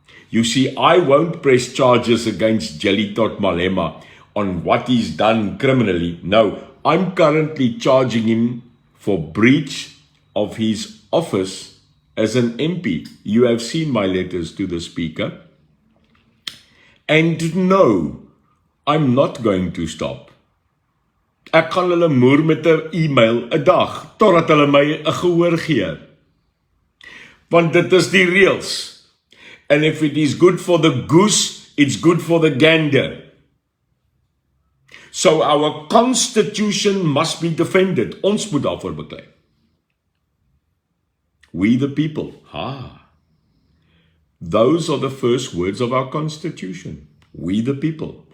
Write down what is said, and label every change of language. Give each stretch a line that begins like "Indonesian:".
English: You see, I won't press charges against Jellytot Malema on what he's done criminally. No, I'm currently charging him for breach of his office as an MP. You have seen my letters to the Speaker. And no, I'm not going to stop.
Afrikaans: Ek gaan hulle moer met 'n e-mail 'n dag, totdat hulle my 'n gehoor gee. Want dit is die reëls.
English: And if it is good for the goose, it's good for the gander. So our constitution must be defended.
Afrikaans: Ons moet daarvoor beklei.
English: We the people. Those are the first words of our constitution. We the people.